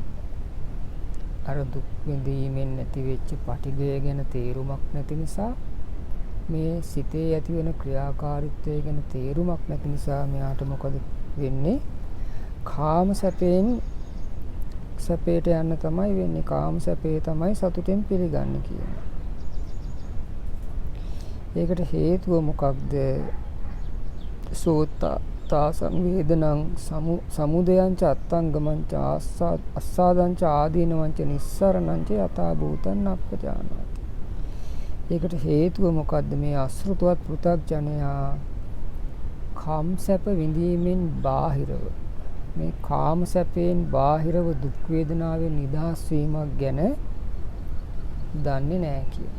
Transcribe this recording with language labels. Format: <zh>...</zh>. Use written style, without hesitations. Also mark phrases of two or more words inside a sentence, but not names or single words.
<si>අර දුක් විඳීමෙන් නැති වෙච්ච පටිඝය ගැන තේරුමක් නැති නිසා, මේ සිතේ ඇති වෙන ක්‍රියාකාරීත්වය ගැන තේරුමක් නැති නිසා මෙයාට මොකද වෙන්නේ? කාම සැපේට යන්න තමයි වෙන්නේ. කාම සැපේ තමයි සතුටෙන් පිළිගන්නේ කියනවා. ඒකට හේතුව මොකක්ද?</si> <pi>සෝත්තා සංවේදනං සමුදයං ච අත්තංගමං ච අස්සාදං ච ආදීනවං ච නිස්සරණං ච යථා භූතං අප්පජානාති.</pi> <si>ඒකට හේතුව මොකද්ද? මේ අසෘතවත් පෘථග්ජනයා කාම සැප විඳීමෙන් බාහිරව, මේ කාම සැපයෙන් බාහිරව දුක් වේදනාවෙන් නිදහස් වීමක් ගැන දන්නේ නැහැ කියලා.</si>